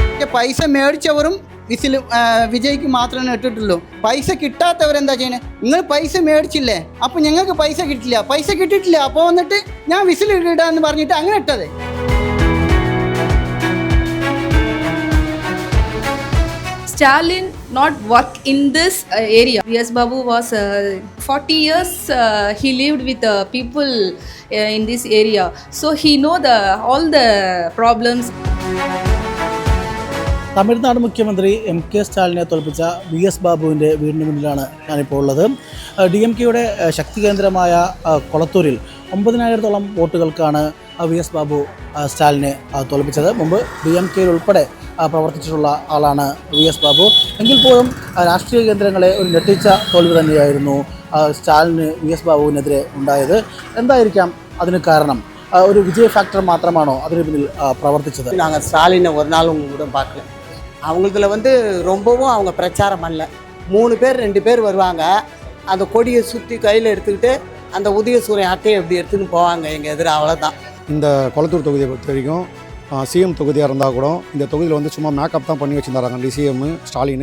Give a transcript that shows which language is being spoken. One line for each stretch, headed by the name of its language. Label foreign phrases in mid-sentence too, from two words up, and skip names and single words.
Malayalam: പൈസ മേടിച്ചവരും വിജയ്ക്ക് മാത്രമേ ഇട്ടിട്ടുള്ളൂ. പൈസ കിട്ടാത്തവരെന്താ ചെയ്യുന്നത്? നിങ്ങൾ പൈസ മേടിച്ചില്ലേ, അപ്പോൾ ഞങ്ങൾക്ക് പൈസ കിട്ടിയിട്ടില്ല, അപ്പോൾ വന്നിട്ട് ഞാൻ വിസിൽ ഇടാന്ന് പറഞ്ഞിട്ട് അങ്ങനെ ഇട്ടത്.
English: Stalin not work in this area. V.S. Babu was 40 years he lived with people in this area, so he know all the problems.
Malayalam: തമിഴ്നാട് മുഖ്യമന്ത്രി MK സ്റ്റാലിനെ തോൽപ്പിച്ച VS ബാബുവിൻ്റെ വീടിന് മുന്നിലാണ് ഞാനിപ്പോൾ ഉള്ളത്. DMKയുടെ ശക്തി കേന്ദ്രമായ കൊളത്തൂരിൽ 9,000-ഓളം വോട്ടുകൾക്കാണ് VS ബാബു സ്റ്റാലിനെ തോൽപ്പിച്ചത്. മുമ്പ് DMKയിൽ ഉൾപ്പെടെ പ്രവർത്തിച്ചിട്ടുള്ള ആളാണ് VS ബാബു. എങ്കിൽ പോലും രാഷ്ട്രീയ കേന്ദ്രങ്ങളെ ഒരു ഞെട്ടിച്ച തോൽവി തന്നെയായിരുന്നു സ്റ്റാലിന് VS ബാബുവിനെതിരെ ഉണ്ടായത്. എന്തായിരിക്കാം അതിന് കാരണം? ഒരു വിജയ ഫാക്ടർ മാത്രമാണോ അതിന് പിന്നിൽ പ്രവർത്തിച്ചത്?
Tamil: நாங்கள் ஸ்டாலினை ஒரு நாள் உங்க கூட பார்க்கல. அவங்களதுல ரொம்பவும் அவங்க பிரச்சாரம் பண்ணல. 3 பேர் 2 பேர் வருவாங்க, அந்த கொடியை சுற்றி கையில் எடுத்துக்கிட்டு அந்த உதயசூரியன் அட்டையை எப்படி எடுத்துன்னு போவாங்க எங்கள் எதிர, அவ்வளோதான். இந்த கொளத்தூர் தொகுதியை பொறுத்த வரைக்கும் சிஎம் தொகுதியாக இருந்தால் கூட இந்த தொகுதியில் சும்மா மேக்கப் தான் பண்ணி வச்சுருந்தாங்க சிஎம் ஸ்டாலின்.